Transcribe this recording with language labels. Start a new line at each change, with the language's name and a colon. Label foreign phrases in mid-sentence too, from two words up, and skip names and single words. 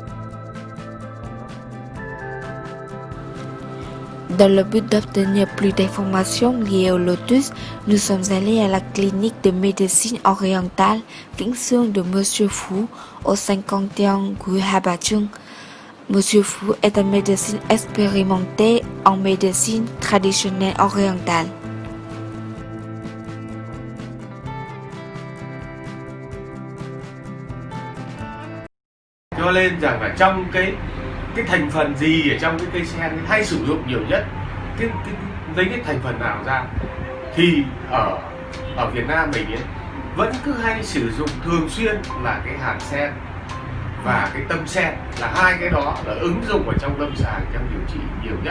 French: Dans le but d'obtenir plus d'informations liées au lotus, nous sommes allés à la clinique de médecine orientale Vĩnh Sương de Monsieur Phu au 51 rue Hai Bà Trưng. Monsieur Phu est un médecin expérimenté en médecine traditionnelle orientale.
Vietnamese: Cho nên rằng là trong cái cái thành phần gì ở trong cái cây sen hay sử dụng nhiều nhất, lấy cái thành phần nào ra, thì ở Việt Nam mình ấy, vẫn cứ hay sử dụng thường xuyên là cái hạt sen và cái tâm sen, là hai cái đó là ứng dụng ở trong lâm sàng trong điều trị nhiều nhất.